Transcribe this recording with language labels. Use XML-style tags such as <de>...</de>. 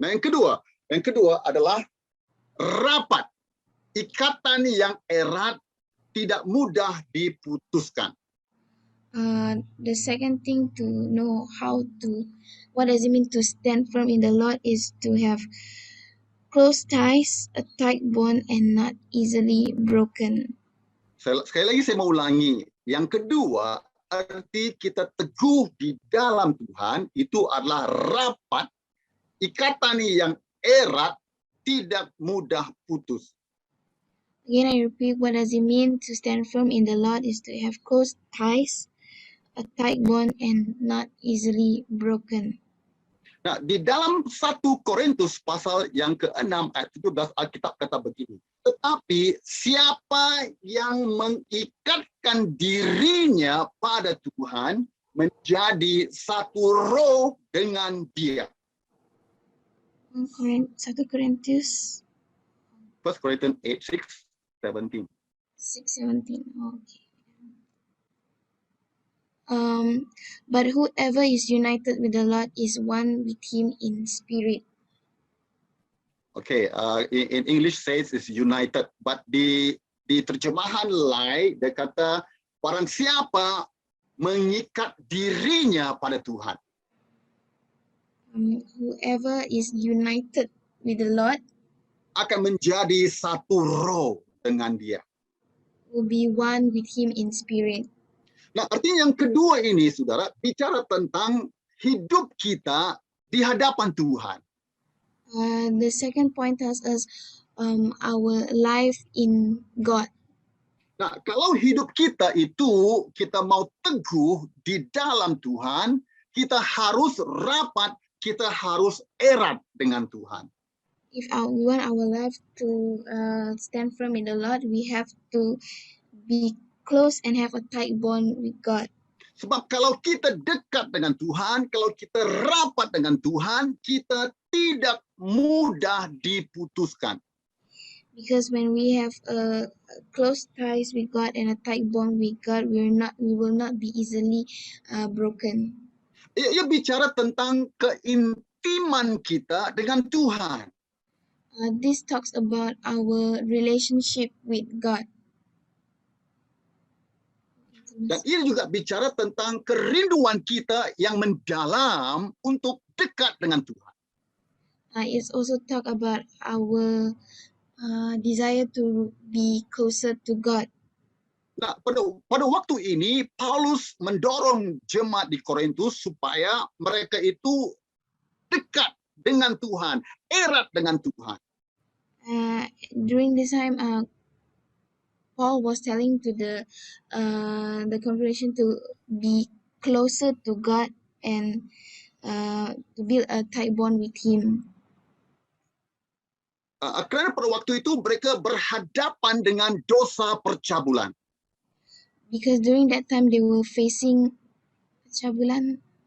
<id>Nah, yang kedua adalah rapat, ikatan yang erat, tidak mudah diputuskan.</id> <en>The second thing to know what does it mean to stand firm in the Lord is to have close ties, a tight bond, and not easily broken.</en> <id>Sekali lagi saya mau ulangi. Yang kedua, arti kita teguh di dalam Tuhan itu adalah rapat, ikatan yang erat, tidak mudah putus.</id> <en>Again, I repeat, what does it mean to stand firm in the Lord is to have close ties, a tight bond, and not easily broken.</en> <id>Nah, di dalam 1 Korintus pasal yang ke-6 ayat 17 Alkitab kata begini. Tetapi siapa yang mengikatkan dirinya pada Tuhan menjadi satu roh dengan Dia.</id> <en>1 Corinthians 1 Corinthians 8:6-17. 6:17. Okay. But whoever is united with the Lord is one with Him in spirit. Okay, in English says is united, but</en> <id>di terjemahan lain dia kata barang siapa mengikat dirinya pada Tuhan.</id> <en>Whoever is united with the Lord</en> <id>akan menjadi satu roh dengan Dia.</id> <en>Will be one with Him in spirit.</en> <id>Nah, artinya yang kedua ini, saudara, bicara tentang hidup kita di hadapan Tuhan.</id> <en>The second point tells us our life in God.</en> <id>Nah, kalau hidup kita itu kita mau teguh di dalam Tuhan, kita harus rapat, kita harus erat dengan Tuhan.</id> <en>If we want our life to stand firm in the Lord, we have to be close and have a tight bond with God.</en> <id>Sebab kalau kita dekat dengan Tuhan, kalau kita rapat dengan Tuhan, kita tidak mudah diputuskan.</id> <en>Because when we have close ties with God and a tight bond with God, we will not be easily broken.</en> <id>Ia bicara tentang keintiman kita dengan Tuhan.</id> <en>This talks about our relationship with God.</en> <id>Dan ia juga bicara tentang kerinduan kita yang mendalam untuk dekat dengan Tuhan.</id> <en>It's also talk about our desire to be closer to God.</en> <id>Nah, pada waktu ini Paulus mendorong jemaat di Korintus supaya mereka itu dekat dengan Tuhan, erat dengan Tuhan.</id> <en>During this time, Paul was telling to the congregation to be closer to God and to build a tight bond with Him.</en> <id>Karena pada waktu itu mereka berhadapan dengan dosa percabulan.</id> <en>Because during that time they were facing percabulan.</en>